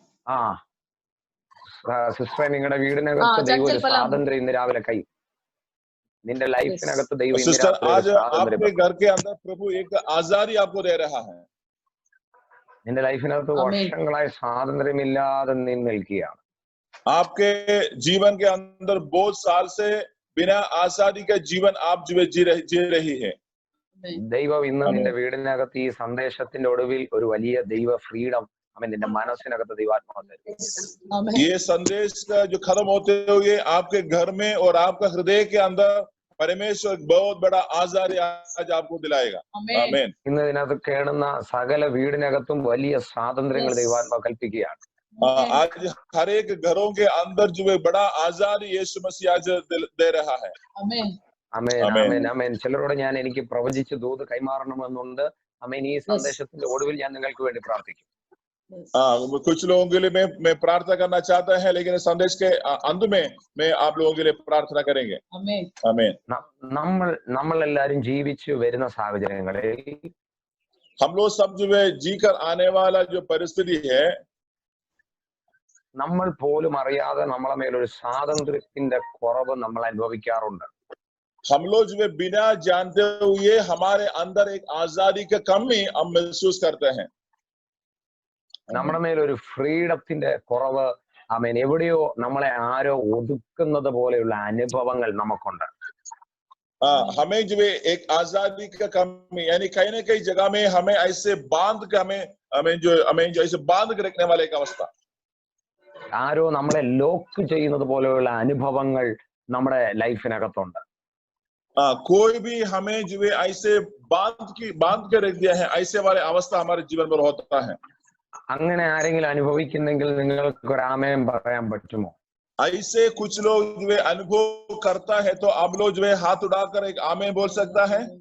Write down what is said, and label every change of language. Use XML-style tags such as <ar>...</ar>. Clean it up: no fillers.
<ml>ആ സിസ്റ്ററെ, നിങ്ങളുടെ വീടിനകത്ത് ദൈവം ഒരു സ്വാതന്ത്ര്യം ഇന്ന് രാവിലെ നിന്റെ ലൈഫിനകത്ത് ദൈവം ഇന്ന്</ml> <hi>सिस्टर</hi> <ml>രാത്രി</ml> <hi>आज</hi> <ml>ഒരു സ്വാതന്ത്ര്യം</ml> <hi>आपके घर के अंदर प्रभु एक आजादी आपको दे रहा है।</hi> <ml>നിന്റെ ലൈഫിനകത്ത് വർഷങ്ങളായി സ്വാതന്ത്ര്യമില്ലാതെ നീ നിൽക്കുകയാണ്.</ml> <hi>आपके जीवन के अंदर बहुत साल से बिना आजादी का जीवन आप जो है जी रही है।</hi> <ml>ദൈവം ഇന്ന് നിന്റെ വീടിനകത്ത് ഈ സന്ദേശത്തിന്റെ ഒടുവിൽ ഒരു വലിയ ദൈവ ഫ്രീഡം അമേൻ നിന്റെ മനസ്സിനകത്ത് ദൈവാത്മാവ് തരും.</ml> <hi>ये संदेश का जो खत्म होते हुए आपके घर में और आपका हृदय के अंदर परमेश्वर बहुत बड़ा आजादी आज आपको दिलाएगा। आमीन।</hi> <ml>ഇന്ന് ഇതിനകത്ത് കേളുന്ന സകല വീടിനകത്തും വലിയ സ്വാതന്ത്ര്യങ്ങൾ ദൈവാത്മാവ് കൽപ്പിക്കുകയാണ്.</ml> <hi>आज हर एक घरों के अंदर जो है बड़ा आजादी यीशु मसीह आज दे रहा है।</hi> <ml>അമേൻ അമേൻ അമേൻ. ചിലരോട് ഞാൻ എനിക്ക് പ്രവചിച്ച് ദൂത് കൈമാറണമെന്നുണ്ട്. അമേൻ. ഈ സന്ദേശത്തിന്റെ ഒടുവിൽ ഞാൻ നിങ്ങൾക്ക് വേണ്ടി പ്രാർത്ഥിക്കും.</ml> <hi>कुछ लोगों के लिए मैं प्रार्थना करना चाहता है, लेकिन संदेश के अंत में मैं आप लोगों के लिए प्रार्थना करेंगे। आमीन।</hi> <ml>നമ്മൾ എല്ലാരും ജീവിച്ചു വരുന്ന സാഹചര്യങ്ങളിൽ</ml> <hi>हम लोग सब जो है जी कर आने वाला जो परिस्थिति है,</hi> <ml>നമ്മൾ പോലും അറിയാതെ നമ്മളെ മേലൊരു സ്വാതന്ത്ര്യത്തിന്റെ കുറവ് നമ്മൾ അനുഭവിക്കാറുണ്ട്.</ml> <hi>हम लोग जो है बिना जानते हुए हमारे अंदर एक आजादी का कमी हम महसूस करते हैं।</hi> <ml>നമ്മുടെ മേലൊരു ഫ്രീഡത്തിന്റെ കുറവ് ആമേൻ. എവിടെയോ നമ്മളെ ആരോ ഒതുക്കുന്നത് പോലെയുള്ള അനുഭവങ്ങൾ നമുക്കുണ്ട്.</ml> <hi>हमें जो है एक आजादी का कमी, यानी कहीं ना कहीं जगह में हमें ऐसे बांध के हमें जो ऐसे बांध के रखने वाले एक अवस्था,</hi> <ml>ആരോ നമ്മളെ ലോക്ക് ചെയ്യുന്നത് പോലെയുള്ള അനുഭവങ്ങൾ നമ്മുടെ ലൈഫിനകത്തുണ്ട്.</ml> <hi>कोई भी हमें जो है ऐसे बांध के रख दिया है, ऐसे वाले अवस्था हमारे जीवन में होता है.</hi> <ml>അങ്ങനെ ആരെങ്കിലും അനുഭവിക്കുന്നെങ്കിൽ നിങ്ങൾക്ക് ഒരു ആമേൻ പറയാൻ പറ്റുമോ?</ml> <hi>ऐसे कुछ लोग जो है अनुभव करता है तो आप लोग जो है हाथ उठाकर एक आमीन बोल सकता है.</hi>